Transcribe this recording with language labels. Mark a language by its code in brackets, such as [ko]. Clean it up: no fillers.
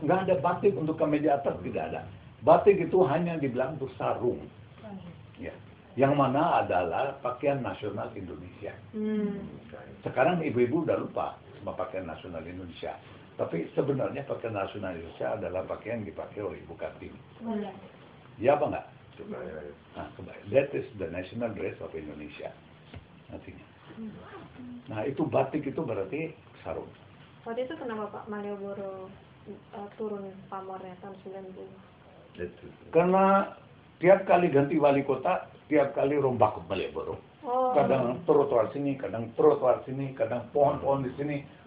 [id] Nggak ada batik untuk kemeja atas, tidak ada. Batik itu hanya dibilang untuk sarung. Ya. Yang mana adalah pakaian nasional Indonesia. Sekarang ibu-ibu udah lupa sama pakaian nasional Indonesia. Tapi sebenarnya pakaian nasional Indonesia adalah pakaian dipakai oleh Ibu Kartini. Ya apa enggak? [en] That is the national dress of Indonesia. [id] Artinya. Nah, itu batik itu berarti sarung. Waktu itu kenapa Pak Malioboro turun pamornya tahun 90? Karena tiap kali ganti wali kota, tiap kali rombak kembali baru. Kadang trotoar sini, kadang trotoar sini, kadang pohon-pohon di sini.